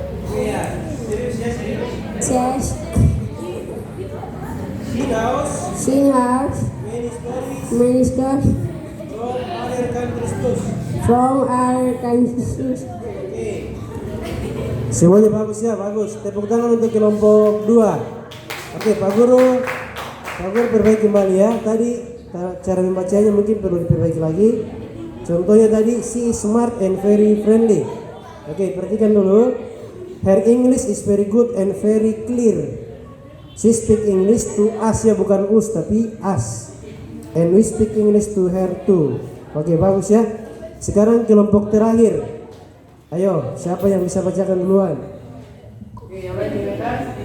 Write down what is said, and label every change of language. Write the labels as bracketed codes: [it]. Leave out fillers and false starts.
[id] Iya, serius ya, serius. [en] Yes. She knows She has many stories many stories from other countries too. from other countries. Oke. [id] Semuanya bagus ya, bagus. Tepuk tangan untuk kelompok 2. Oke, Pak Guru perbaiki kembali ya. Tadi cara membacanya mungkin perlu diperbaiki lagi. Contohnya tadi, [en] she is smart and very friendly. [id] Oke, perhatikan dulu. [en] Her English is very good and very clear. She speak English to us [id] ya, bukan us tapi [en] us. And we speak English to her too. [id] Oke, bagus ya. Sekarang kelompok terakhir. Ayo, siapa yang bisa bacakan duluan? Oke, yang lain dengarkan.